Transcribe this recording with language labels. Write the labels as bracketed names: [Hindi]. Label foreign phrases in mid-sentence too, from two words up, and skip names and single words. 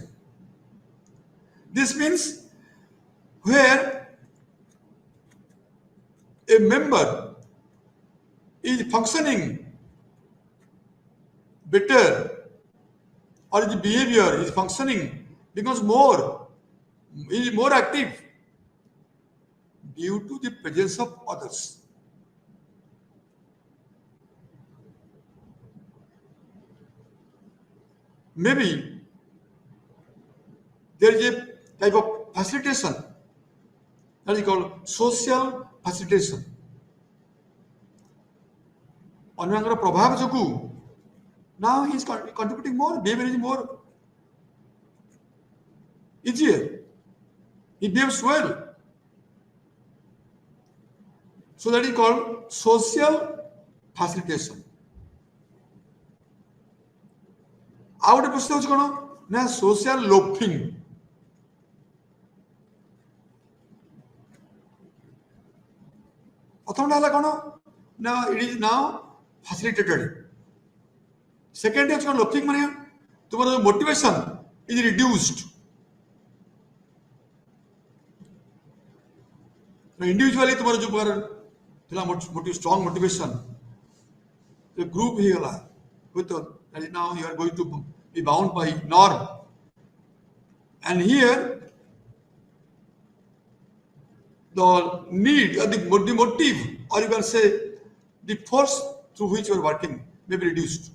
[English] This means where a member is functioning better, or his behavior is functioning becomes more active due to the presence of others. Maybe there is a type of facilitation that is called social facilitation. [Odia] ଅନ୍ୟଙ୍କର ପ୍ରଭାବ ଯୋଗୁ [English] now he is contributing more, behavior is more easier, he behaves well. So that is called social facilitation. [Odia] ଆଉ ଗୋଟେ ପ୍ରଶ୍ନ ହେଉଛି କ'ଣ ନା [English] social loafing. [Odia] ପ୍ରଥମଟା ହେଲା କ'ଣ ନା [English] it is now facilitated. Second is loafing [Odia] ମାନେ ତୁମର [English] motivation is reduced. Individually [Odia] ତୁମର ଯୋଉ ପ୍ରକାର ଥିଲା [English] strong motivation, the group ହେଇଗଲା with that is now you are going to be bound by norm, and here the need or the motive, or you can say the force through which you are working may be reduced.